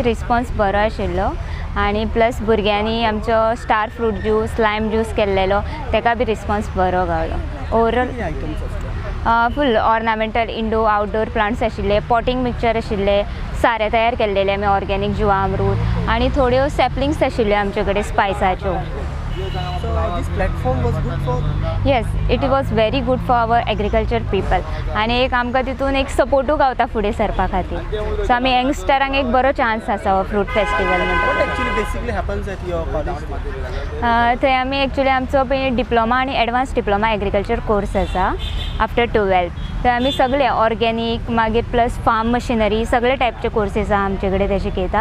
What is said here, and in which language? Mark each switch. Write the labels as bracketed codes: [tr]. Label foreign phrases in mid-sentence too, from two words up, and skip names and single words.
[kok] रिस्पॉन्स बरो आशिल्लो आनी प्लस भुरग्यांनी आमचो [en] star fruit juice, lime juice [kok] केल्लेलो तेका बी रिस्पॉन्स बरो गावलो. [en] overall full ornamental indoor outdoor plants [kok] आशिल्ले, [en] potting mixture [kok] आशिल्ले, सारे तयार केल्लेले आमी ऑर्गेनीक जिवामृत आनी थोड्यो सॅपलिंग्स आशिल्ल्यो आमचे कडेन स्पायसाच्यो. [en] So this platform was good for. Yes, it was very good for our agriculture people [kok] आनी एक आमकां तितून एक सपोर्टू गावता फुडें सरपा खातीर. सो आमी यंगस्टरांक एक बरो चान्स आसा हो [en] fruit festival [kok] म्हणटा. [en] What actually basically happens at your college? [kok] थंय आमी एक्चुली आमचो पयलीं डिप्लोमा आनी [en] advance diploma agriculture course [kok] आसा [en] after 12th. [kok] थंय आमी सगळे ऑर्गेनीक मागीर प्लस [en] farm machinery [kok] सगळे टायपचे कोर्सीस आसा आमचे कडेन ते शिकयता.